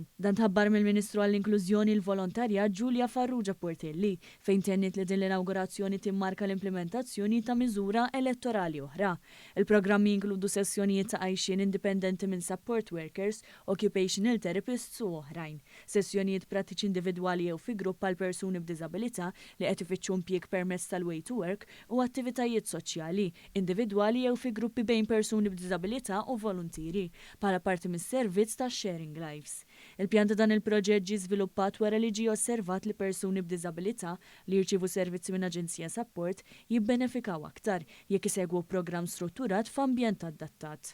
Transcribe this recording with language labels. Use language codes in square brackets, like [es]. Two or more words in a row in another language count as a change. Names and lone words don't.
[mt] Dan tħabbar mill-Ministru għall-Inklużjoni l-Volontarja Giulia Farrugia Portelli fejn tennit li din l-inaugurazzjoni timmarka l-implementazzjoni ta' miżura elettorali oħra. Il-programmi jinkludu sessjonijiet ta' għajxien indipendenti minn [en] support workers, occupational therapists [mt] u oħrajn. Sessjonijiet pratiċi individwali jew fi grupp għal persuni b'diżabilità li qed ifittxu impjieg permezz tal- [en] way to work [mt] u attivitajiet soċjali, individwali jew fi gruppi bejn persuni b'diżabilità u volontieri bħala parti mis-servizz ta' Sharing Lives. Il-pjan ta' dan il-proġett ġie żviluppat wara li ġie osservat li persuni b'diżabilità li jirċievu servizzi minn Aġenzija Support jibbenefikaw aktar jekk isegwu programm strutturat f'ambjent adattat.